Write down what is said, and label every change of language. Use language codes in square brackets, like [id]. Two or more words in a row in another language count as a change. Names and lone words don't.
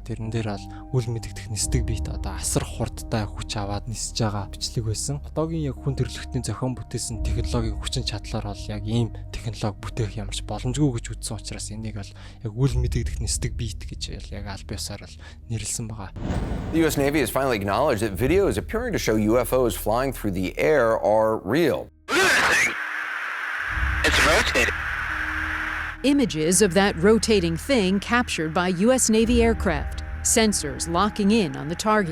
[mn] Тэрэн дээр бол үл мэдэгдэх нисдэг биет одоо асар хурдтай хүч аваад нисэж байгаа бичлэг байсан. Одоогийн яг хүн төрөлхтний зохион бүтээсэн технологийн хүчин чадлаар бол яг ийм технологи бүтээх ямарч боломжгүй гэж үзсэн учраас энийг бол яг үл мэдэгдэх нисдэг биет гэж яг аль биесаар л нэрлсэн байгаа. [en] The US Navy has finally acknowledged that videos appearing to show UFOs flying through the air are real. It's rotating. Images of that rotating thing captured by U.S. Navy aircraft, sensors locking in on the target.